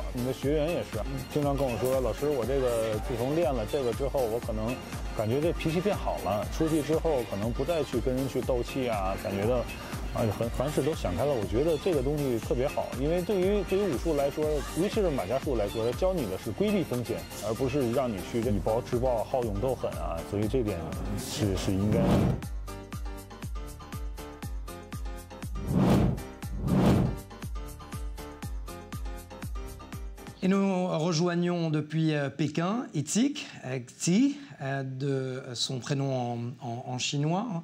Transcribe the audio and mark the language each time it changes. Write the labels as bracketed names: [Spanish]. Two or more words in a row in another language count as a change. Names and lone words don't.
[Chinese] 你的学员也是经常跟我说，老师，我这个自从练了这个之后，我可能感觉这脾气变好了，出去之后可能不再去跟人去斗气啊，感觉到凡事都想开了。我觉得这个东西特别好，因为对于武术来说，尤其是马家术来说，它教你的是规避风险，而不是让你去以暴制暴、好勇斗狠啊。所以这点是应该的。 [French] Et nous rejoignons depuis Pékin Itzik Xi, de son prénom en chinois.